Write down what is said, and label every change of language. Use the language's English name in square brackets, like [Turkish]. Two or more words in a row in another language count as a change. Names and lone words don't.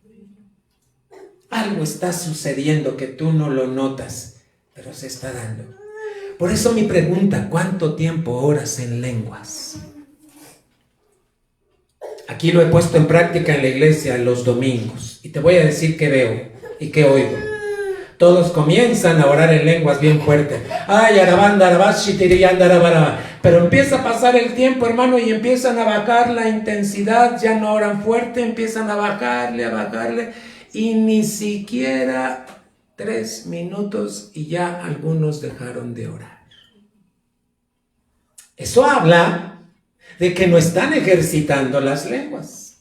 [Spanish] Algo está sucediendo que tú no lo notas, pero se está dando. Por eso mi pregunta, ¿cuánto tiempo oras en lenguas? Aquí lo he puesto en práctica en la iglesia los domingos. Y te voy a decir qué veo y qué oigo. Todos comienzan a orar en lenguas bien fuerte. Ay, arabanda, arabashi, tiriyanda, arabaraba. Pero empieza a pasar el tiempo, hermano, y empiezan a bajar la intensidad. Ya no oran fuerte, empiezan a bajarle. Y ni siquiera 3 minutos y ya algunos dejaron de orar. Eso habla de que no están ejercitando las lenguas.